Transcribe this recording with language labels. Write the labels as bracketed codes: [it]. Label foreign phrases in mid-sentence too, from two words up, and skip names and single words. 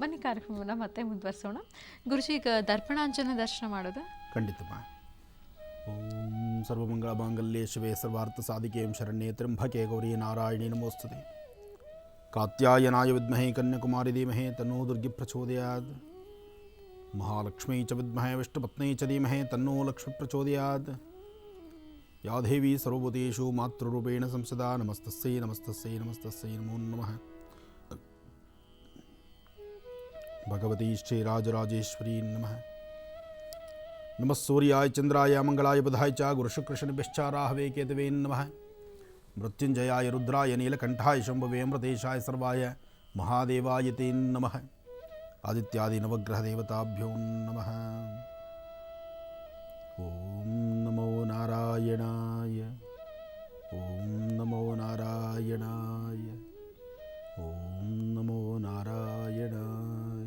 [kn] ಬನ್ನಿ ಕಾರ್ಯಕ್ರಮವನ್ನು ಮತ್ತೆ ಮುಂದುವರಿಸೋಣ. ಗುರುಜಿ, ಈಗ ದರ್ಪಣಾಂಜನ ದರ್ಶನ ಮಾಡೋದು ಖಂಡಿತಮ್ಮ. [sa] ಓಂ ಸರ್ವಮಂಗಳ ಮಾಂಗಲ್ಯೆ ಶಿವೆ ಸರ್ವಾರ್ಥ ಸಾಧಿಕೆ ಶರಣ್ಯೆ ತ್ರ್ಯಂಬಕೆ ಗೌರಿ ನಾರಾಯಣಿ ನಮೋಸ್ತುತೆ. ಕಾತ್ಯಾಯನಾಯ ವಿದ್ಮಹೇ ಕನ್ಯಾಕುಮಾರಿ ಧೀಮಹಿ ತನ್ನೋ ದುರ್ಗಿ ಪ್ರಚೋದಯಾತ್. ಮಹಾಲಕ್ಷ್ಮೀ ಚ ವಿದ್ಮಹೇ ವಿಷ್ಣುಪತ್ನಿ ಚ ಧೀಮಹಿ ತನ್ನೋ ಲಕ್ಷ್ಮೀ ಪ್ರಚೋದಯಾತ್. ಯಾ ದೇವಿ ಸರ್ವಭೂತೇಷು ಮಾತೃರೂಪೇಣ ಸಂಸದಾ ನಮಸ್ತಸ್ಯೈ ನಮಸ್ತಸ್ಯೈ ನಮಸ್ತಸ್ಯೈ ನಮೋ ನಮಃ. ಭಗವತಿ ಶ್ರೀರಾಜರಾಜೇಶ್ವರಿ ನಮಃ. ನಮಃ ಸೂರ್ಯಾಯ ಚಂದ್ರಾಯ ಮಂಗಳಾಯ ಬುಧಾಯ ಚ ಗುರುಶುಕ್ರಶನಿಭ್ಯಶ್ಚ ರಾಹವೇ ಕೇತವೇ ನಮಃ. ಮೃತ್ಯುಂಜಯಾಯ ರುದ್ರಾಯ ನೀಲಕಂಠಾಯ ಶಂಭವೇ ಅಮೃತೇಶಾಯ ಸರ್ವಾಯ ಮಹಾದೇವಾಯ ತೇ ನಮಃ. ಆದಿತ್ಯಾದಿ ನವಗ್ರಹ ದೇವತಾಭ್ಯೋ ನಮಃ. ಓಂ ನಮೋ ನಾರಾಯಣಾಯ. ಓಂ ನಮೋ ನಾರಾಯಣಾಯ. ಓಂ ನಮೋ ನಾರಾಯಣಾಯ.